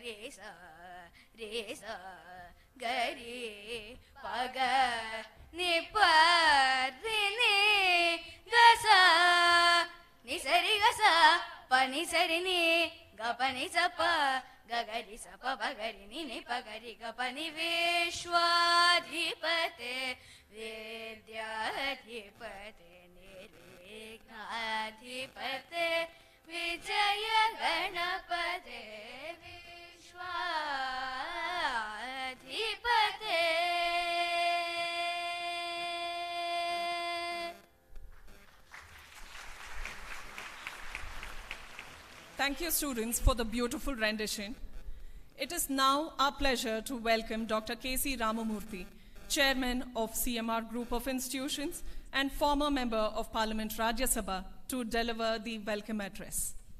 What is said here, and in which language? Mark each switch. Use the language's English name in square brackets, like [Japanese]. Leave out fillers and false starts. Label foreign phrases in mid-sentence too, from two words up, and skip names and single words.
[Sanskrit] sa re sa ga re pa ga ni pa re ni ga sa ni sa re ga sa pa ni sa re ni ga pa ni sa pa ga ga ri sa pa pa ga ri ni pa ga ri ga pa ni विश्वाधिपते विद्याधिपते निर्विघ्नाधिपते विजय गणपते विश्वाधिपते. [English] Thank you, students, for the beautiful rendition. It is now our pleasure to welcome Dr. K.C. Ramamurthy, Chairman of CMR Group of Institutions and former Member of Parliament Rajya Sabha, to deliver the welcome address.